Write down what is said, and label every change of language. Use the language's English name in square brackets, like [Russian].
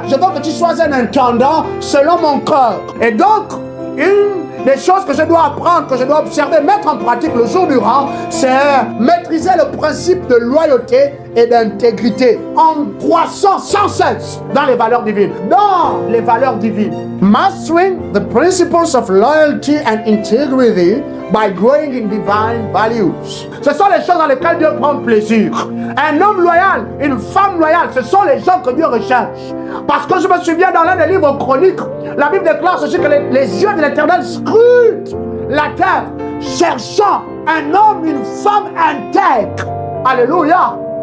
[French] Je veux que tu sois un intendant selon mon cœur. Et donc, une des choses que je dois apprendre, que je dois observer, mettre en pratique le jour durant, c'est maîtriser le principe de loyauté et d'intégrité en croissant sans cesse dans les valeurs divines. Dans les valeurs divines. [English] Mastering the principles of loyalty and integrity by growing in divine values. [French] Ce sont les choses dans lesquelles Dieu prend plaisir. Un homme loyal, une femme loyale, ce sont les gens que Dieu recherche. Parce que je me souviens dans l'un des livres chroniques, la Bible déclare ceci que les yeux de l'Éternel scrutent la terre, cherchant un homme, une femme intègre. Alléluia.